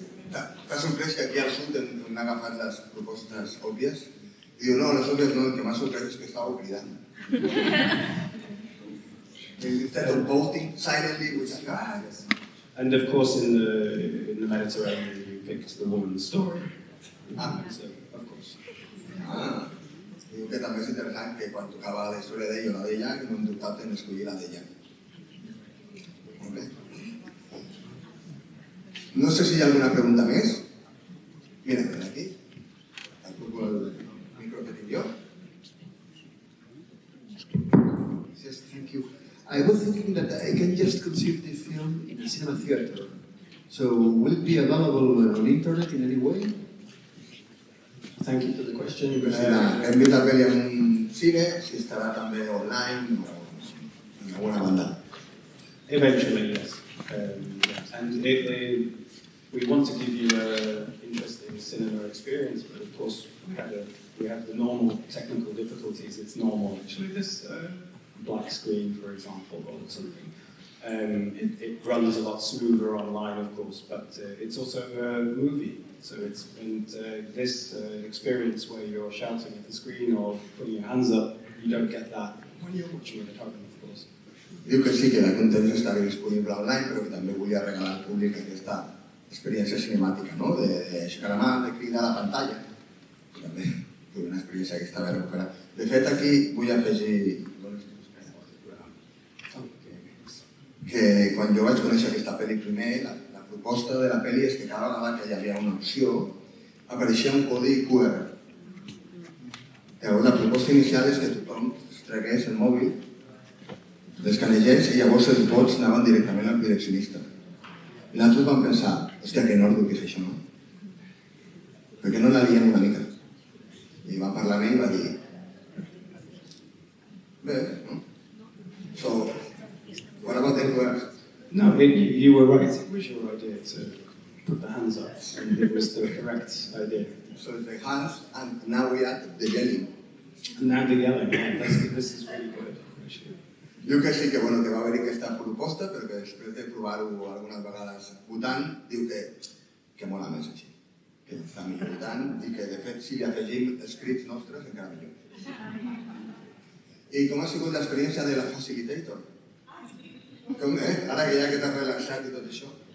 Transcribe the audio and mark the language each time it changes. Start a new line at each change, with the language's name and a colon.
Catalan: T'ha sorprès que aquí al sud hem agafat les propostes òbvies? I diu, no, les òbvies no, el que m'ha sorprès és que estàveu cridant.
English: Instead of voting silently, which is, yes. And of course in the Mediterranean you picked the woman's story. So, of course.
Catalan: Diu que també és interessant que quan tocava la història d'ell o la d'ella, que no hem dubtat en escollir la d'ella. No sé si hi ha alguna pregunta més. Mira, ven aquí. Et truco el micro que tinc jo.
English: Yes, thank you. I was thinking that I can just conceive the film in a cinema theater. So, will it be available on internet in any way? Thank you for the question.
Catalan: Hem vist la pel·li en un cine, si estarà també online o en alguna banda.
English: Eventually, yes. And we want to give you an interesting cinema experience, but of course we have the normal technical difficulties. It's normal, actually, this black screen, for example, or something. It runs a lot smoother online, of course, but it's also a movie. So this experience where you're shouting at the screen or putting your hands up, you don't get that when you're watching it at home, of course.
Catalan: Diu que sí, que la content estarà disponible online, però que també volia regalar al públic aquesta experiència cinemàtica, no? D'aixecar la mà, de cridar a la pantalla. També és una experiència que està bé recuperar. De fet, aquí vull afegir que quan jo vaig conèixer aquesta pel·li primer, la proposta de la pel·li és que cada vegada que hi havia una opció apareixia un codi QR. Llavors, la proposta inicial és que tothom es tragués el mòbil, l'escanegés i llavors els vots anaven directament al direccionista. I nosaltres vam pensar, hòstia, que enorme que és això, no? Per què no la liem una mica? I va parlar amb ell i va dir, bé, no?
English: What about the QR? No, you were right. It was your idea to put the hands up, and it was the correct idea. So it's the hands, and now we add the yelling. And now the yelling, yeah, this is really good, actually.
Catalan: Diu que sí, que va haver-hi aquesta proposta, però que després de provar-ho algunes vegades votant, diu que mola més així, que està millor votant, i que de fet si hi afegim els crits nostres encara millor. I com ha sigut l'experiència de la Facilitator? Com, ara que ja que t'has relaxat i tot això.